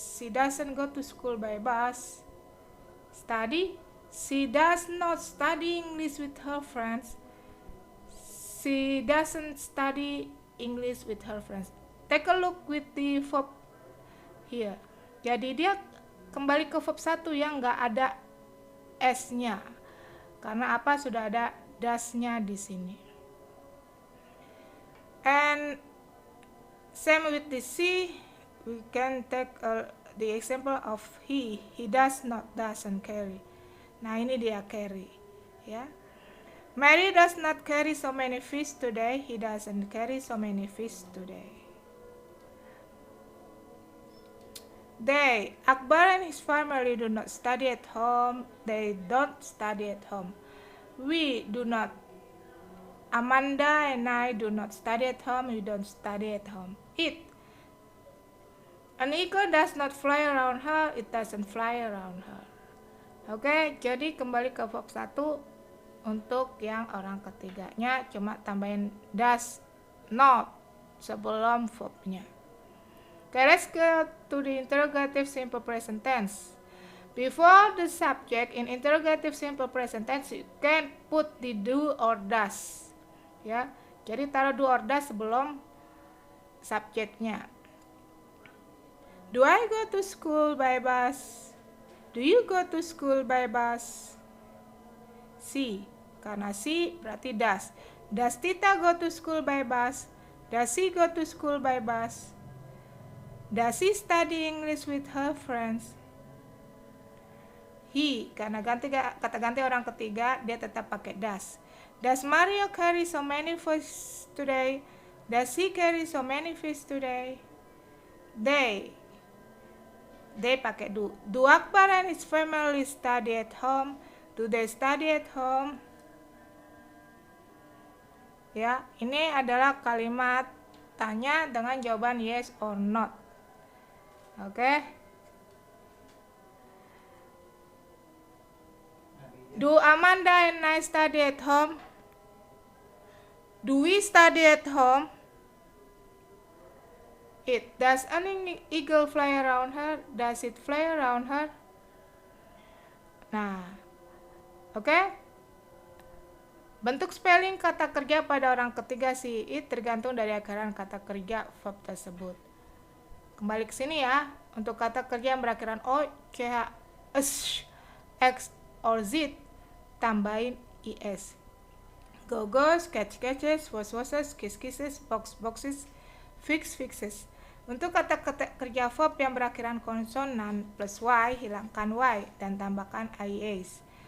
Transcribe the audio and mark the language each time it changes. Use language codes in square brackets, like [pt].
[en] She doesn't go to school by bus. Study, she does not study English with her friends. She doesn't study English with her friends. Take a look with the verb here. [id] Jadi dia kembali ke verb 1 yang nggak ada s-nya. Karena apa? Sudah ada das-nya di sini. [en] And same with the she, we can take the example of he does not, doesn't carry. [id] Nah, ini dia carry ya. [en] Mary does not carry so many fish today. He doesn't carry so many fish today. They, Akbar and his family do not study at home. They don't study at home. We do not. Amanda and I do not study at home. We don't study at home. It. An eagle does not fly around her. It doesn't fly around her. [id] Oke, jadi kembali ke verb 1 untuk yang orang ketiganya, cuma tambahin does not sebelum verbnya. [en] Okay, let's go to the interrogative simple present tense. Before the subject in interrogative simple present tense, you can put the do or does. [id] Ya, jadi taruh do or does sebelum subjeknya. [en] Do I go to school by bus? Do you go to school by bus? [id] Si, karena si berarti does. [en] Does Tita go to school by bus? Does he go to school by bus? Does he study English with her friends? [id] He, karena kata ganti orang ketiga, dia tetap pakai does. [en] Does Mario carry so many fish today? Does he carry so many fish today? [id] They pakai do. [en] Do Akbar and his family study at home? Do they study at home? [id] Ya, ini adalah kalimat tanya dengan jawaban yes or not. Oke. [en] Do Amanda and I study at home? Do we study at home? It. Does an eagle fly around her? Does it fly around her? Nah, oke. [id] Bentuk spelling kata kerja pada orang ketiga si it tergantung dari akhiran kata kerja verb tersebut. Kembali ke sini ya, untuk kata kerja yang berakhiran o, ch, s, x, or z, tambahin is. [en] Go goes, catch catches, was wasses, kiss kisses, box boxes, fix fixes. [id] Untuk kata kerja verb yang berakhiran konsonan plus y, hilangkan y dan tambahkan ies.